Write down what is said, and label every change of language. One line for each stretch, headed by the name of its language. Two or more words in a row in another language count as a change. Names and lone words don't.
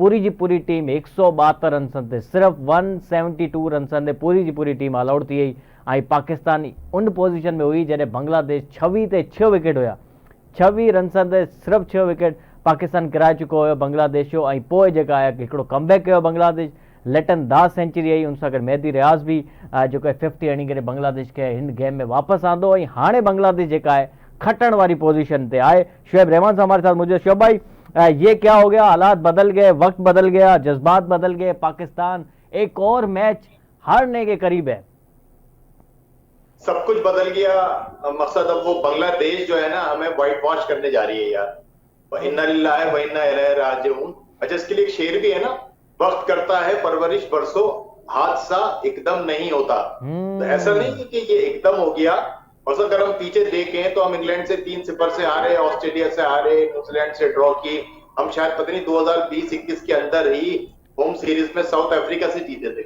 Sindhi: पूरी जी पूरी टीम 172 रन्सनि ते, सिर्फ़ु 172 रन्सनि ते पूरी जी पूरी टीम ऑल आउट थी वई ऐं पाकिस्तान उन पोज़ीशन में हुई जॾहिं बांग्लादेश 26 ते 6 विकेट हुया। 26 रन्सनि ते सिर्फ़ु 6 विकेट पाकिस्तान किराए चुको हुयो बांग्लादेश जो। ऐं पोइ जेका आहे हिकिड़ो कमबैक कयो बांग्लादेश। लेटन दास सेंचुरी आई, उन सां गॾु मेहदी रियाज़ बि जेको आहे 50 हणी करे बांग्लादेश खे हिन गेम में वापसि आंदो ऐं हाणे बांग्लादेश जेका आहे खटण वारी पोजीशन पे आहे।
Urdu: شعیب رحمان صاحب ہمارے ساتھ موجود. شعیب بھائی، یہ کیا ہو گیا? حالات بدل گئے، وقت بدل گیا، جذبات بدل گئے، پاکستان ایک اور میچ ہارنے کے قریب ہے. سب کچھ بدل گیا. مقصد اب وہ بنگلہ دیش جو ہے نا ہمیں
English: white wash
Urdu: کرنے جا رہی ہے یار.
Arabic: إنا لله وإنا إليه راجعون.
Urdu: اچھا، اس کے لیے ایک شعر بھی ہے نا، وقت کرتا ہے پرورش برسوں، حادثہ ایکدم نہیں ہوتا. تو ایسا نہیں ہے کہ یہ ایکدم ہو گیا۔ اور اگر ہم پیچھے دیکھیں تو ہم انگلینڈ سے 3-0 سے ہارے، آسٹریلیا سے ہارے، نیوزی لینڈ سے ڈرا کی. ہم شاید پتا نہیں 2020-21 کے اندر ہی
English: home series
Urdu: میں ساؤتھ افریقہ سے جیتے تھے.